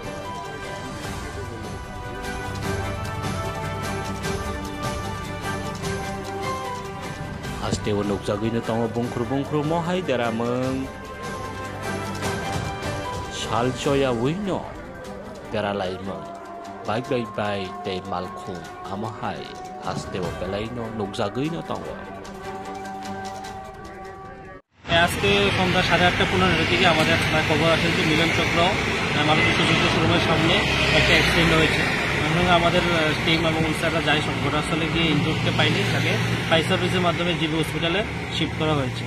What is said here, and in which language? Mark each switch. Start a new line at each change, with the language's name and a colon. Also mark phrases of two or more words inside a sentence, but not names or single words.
Kok Borok: Haste wonok jagino tongo bungkru mohai derameng salcoya wino deralai meng baik te malkhung amahai haste wo belaino nok jagino tongo.
Bangla: আজকে সন্ধ্যা 8:30-15 দিকে আমাদের খবর আসে যে মিলন চক্র মালদীপুর যুদ্ধ শোরুমের সামনে একটা অ্যাক্সিডেন্ট হয়েছে এবং আমাদের টিম এবং ইনস্টাররা যাই ঘটনাস্থলে গিয়ে ইনজুরকে পাইনি তাকে
English: fire service
Bangla: মাধ্যমে জিবি হসপিটালে শিফট করা হয়েছে।